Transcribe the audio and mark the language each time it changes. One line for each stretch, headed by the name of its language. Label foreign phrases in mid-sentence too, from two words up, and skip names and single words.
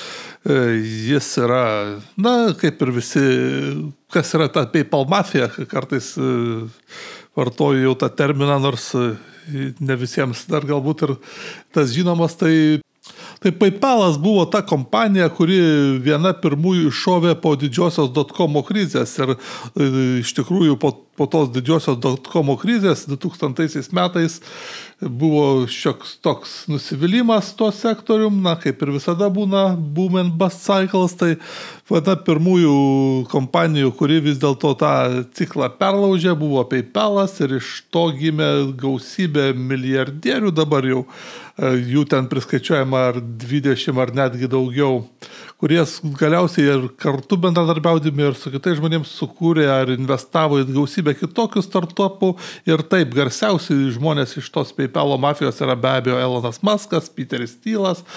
Lithuanian: Jis yra, na, kaip ir visi, kas yra ta PayPal mafija, kartais vartoju jau tą terminą, nors ne visiems dar galbūt ir tas žinomas, tai PayPalas buvo ta kompanija, kuri viena pirmųjų iššovė po didžiosios .com krizės ir iš tikrųjų po tos didžiosios .com krizės 2000 metais buvo šioks toks nusivylimas tuo sektorium, na kaip ir visada būna
English: boom and bust cycles,
Lithuanian: tai viena pirmųjų kompanijų, kuri vis dėlto tą ciklą perlaužė, buvo PayPalas ir iš to gimė gausybė milijardierių dabar jau, jų ten priskaičiuojama ar 20 ar netgi daugiau, kurie galiausiai ir kartu bendradarbiaudami ir su kitais žmonėms sukūrė ar investavo į gausybę kitokių startupų ir taip garsiausi žmonės iš tos PayPalo mafijos yra be abejo Elonas Muskas, Peteris Steelas,